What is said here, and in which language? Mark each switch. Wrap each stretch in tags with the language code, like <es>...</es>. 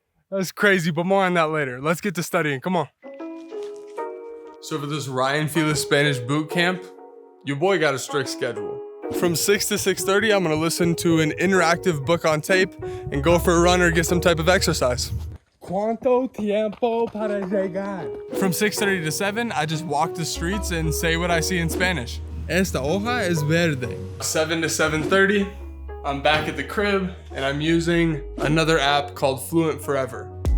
<en>That's crazy, but more on that later. Let's get to studying, come on. So for this Ryan Fila Spanish boot camp, your boy got a strict schedule. From 6 to 6:30, I'm gonna listen to an interactive book on tape and go for a run or get some type of exercise.</en> <es>¿Cuánto tiempo para llegar?</es> <en>From 6:30 to 7, I just walk the streets and say what I see in Spanish.</en> <es>Esta hoja es verde.</es> <en>7 to 7:30, I'm back at the crib and I'm using another app called Fluent Forever.</en>